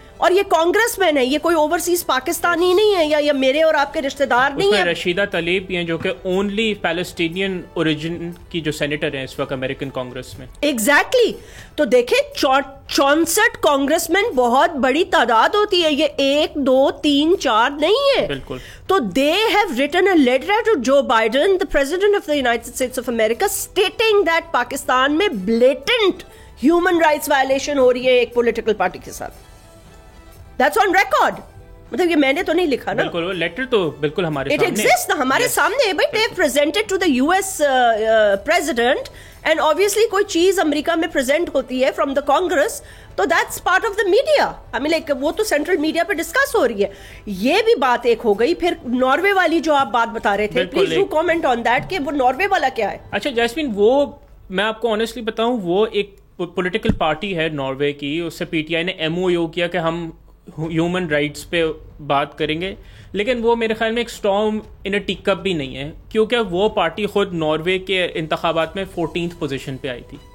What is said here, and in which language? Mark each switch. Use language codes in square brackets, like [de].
[ur] اور یہ کانگریس مین ہے, یہ کوئی اوورسیز پاکستانی نہیں ہے یا میرے اور آپ کے رشتے دار نہیں ہیں. رشیدہ طلیب بھی ہیں جو کہ اونلی پیلسٹینین اوریجن کی جو سینیٹر ہیں اس وقت امریکن کانگریس میں. ایگزیکٹلی. تو دیکھیں 64 کانگریس مین بہت بڑی تعداد ہوتی ہے, یہ 1 2 3 4 نہیں ہے. بالکل. [en] تو they have written a letter to Joe Biden, the president of the United States of America, stating that [ur] Pakistan میں [en] blatant human rights violation [ur] ہو رہی ہے ایک پولیٹیکل پارٹی کے ساتھ. [en] That's on record. [ur] مطلب یہ میں نے تو نہیں لکھا نا, بالکل لیٹر تو بالکل ہمارے [en] it exists [ur] نا, ہمارے سامنے ہے. [en] but they have presented to the US president, and obviously [ur] کوئی چیز امریکہ میں [en] present ہوتی ہے from the Congress, تو that's part of the media. I mean like [ur] وہ تو سینٹرل میڈیا پہ ڈسکس ہو رہی ہے. یہ بھی بات ایک ہو گئی. پھر ناروے والی جو آپ بات بتا رہے تھے, [en] please do comment on that [ur] کہ وہ ناروے والا کیا ہے. اچھا جیسمین, وہ میں آپ کو آنیسٹلی بتاؤں, وہ ایک پولیٹیکل پارٹی ہے ناروے کی, اس سے پی ٹی آئی نے ایم او یو کیا کہ ہم ہیومن رائٹس پہ بات کریں گے, لیکن وہ میرے خیال میں ایک [en] storm in a tea cup [ur] بھی نہیں ہے, کیونکہ وہ پارٹی خود ناروے کے انتخابات میں 14th پوزیشن پہ آئی تھی.